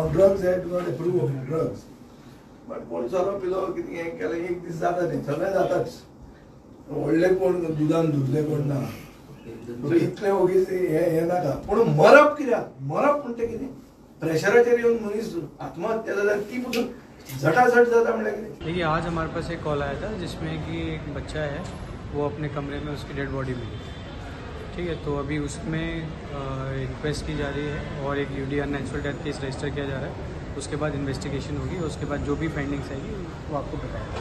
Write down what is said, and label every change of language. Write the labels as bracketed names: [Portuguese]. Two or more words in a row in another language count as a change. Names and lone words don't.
[Konkani] हांव ड्रग्स [English] I do not approve of drugs, [Konkani] बट कोण चलो पिलो कितें हें केलें एक दीस जाता तें सगळें जाताच. व्हडले कोण दुदान धुतले कोण ना. सो इतलें ओगीच हें नाका. पूण मरप कित्याक मरप म्हणटा कितें प्रेशराचेर येवन मनीस आत्महत्या जाल्यार ती पसून झटाझट जाता म्हणल्यार कितें. [Hindi] देखिए, आज हमारे पास एक कॉल आया था जिसमें कि एक बच्चा है वो अपने कमरे में उसकी [English] dead body [Hindi] मिली. ठीक है, तो अभी उसमें इंक्वेस्ट की जा रही है और एक यूडी [English] unnatural death case [Hindi] रजिस्टर किया जा रहा है. उसके बाद इन्वेस्टिगेशन होगी, उसके बाद जो भी फाइंडिंग्स आएगी वो आपको बताएंगे.